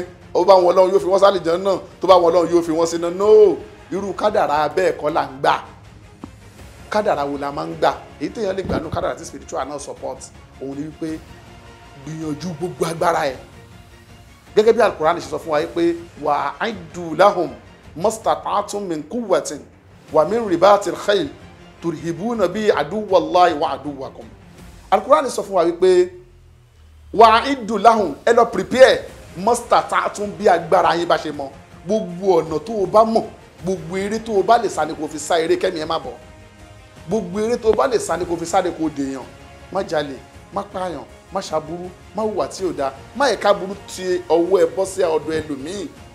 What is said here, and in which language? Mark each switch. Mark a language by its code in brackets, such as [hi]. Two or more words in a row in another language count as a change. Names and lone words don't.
[yo] Ó bá wọn Ọlọ́run yóò fi wọn sálì jẹun náà, tó bá wọn Ọlọ́run yóò fi wọn sínú. No, irú kádàrá bẹ́ẹ̀ kọ́ là ń gbà. Kádàrá wo la máa ń gbà? Èyí téèyàn lè gbà nínú kádàrá tí spiritual náà support òun ni wípé gbìyànjú gbogbo agbára ẹ̀. Gẹ́gẹ́ bí Al-Qur'an ṣe sọ fún wa pé [ar] وأعدوا لهم ما استطعتم من قوة ومن رباط الخيل ترهبون به عدو الله وعدوكم. [yo] Al-Qur'an sọ fún wa wípé [ar] وأعدوا لهم, [yo] ẹ lọ prepare mastata'tum bí agbára yín bá ṣe mọ. Gbogbo ọ̀nà tó o bá mọ̀, gbogbo eré tó o bá lè sá ni kò fi sá eré kẹ́mi ẹ má bọ̀. Gbogbo eré tó o bá lè sá ni kò fi sáré kò dèèyàn. Má jalè, má pààyàn, má ṣàbúrú, má hùwà tí ò dáa, má ẹ̀ka burú ti ọwọ́ ẹ bọ́ sí ọ̀dọ̀ ẹlòmíì.